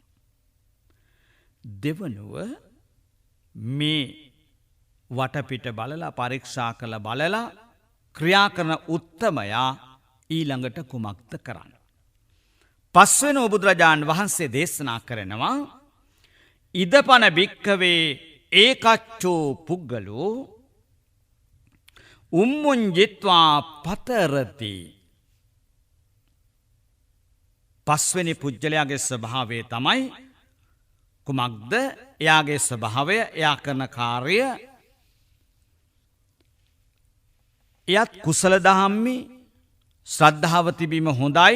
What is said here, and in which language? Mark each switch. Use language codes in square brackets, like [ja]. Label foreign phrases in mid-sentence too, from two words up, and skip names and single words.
[si] දෙවනුව මේ වටපිට බලලා පරීක්ෂා කළ බලලා ක්‍රියා කරන උත්තමයා ඊළඟට කුමක්ද කරන්න. පස්වෙනි බුදුරජාණන් වහන්සේ දේශනා කරනවා [pi] ඉදපන භික්ඛවේ ඒකච්චෝ පුග්ගලෝ උම්මුංජිත්වා පතරති. [si] පස්වෙනි පුජ්‍යලයාගේ ස්වභාවය තමයි කුමක්ද? එයාගේ ස්වභාවය, එයා කරන කාර්ය එයත් කුසල දහම්මි, ශ්‍රද්ධාව තිබීම හොඳයි.